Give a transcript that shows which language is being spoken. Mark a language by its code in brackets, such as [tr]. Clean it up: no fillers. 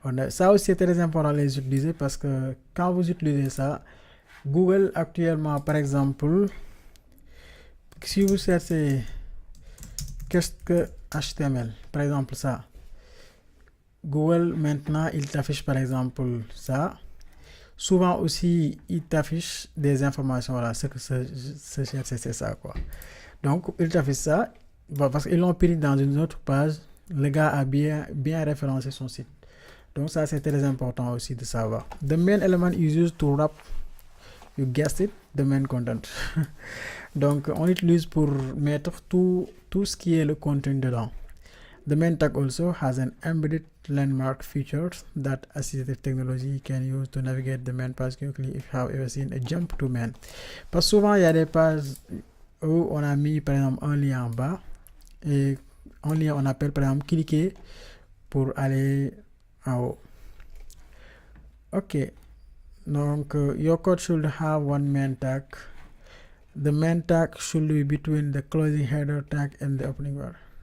[fr] Ça aussi, c'est très important de les utiliser parce que quand vous utilisez ça, Google actuellement, par exemple, si vous cherchez qu'est-ce que HTML, par exemple ça, Google maintenant, il t'affiche par exemple ça. Souvent aussi, il t'affiche des informations, voilà, ce que c'est ça, quoi. Donc, il t'affiche ça, parce qu'ils l'ont pris dans une autre page, le gars a bien référencé son site. Donc, ça, c'est très important aussi de savoir. [en] The main element is used to wrap, you guessed it, the main content. [fr] Donc, on utilise pour mettre tout ce qui est le contenu dedans. [en] The main tag also has an embedded landmark feature that assistive technology can use to navigate the main page quickly if you have ever seen a jump to main. [fr] Parce que souvent, il y a des pages où on a mis, par exemple, un lien en bas et un lien, on appelle, par exemple, cliquer pour aller en haut. Ok. [en] Donc, your code should have one main tag. The main tag should be between the closing header tag and the opening bar.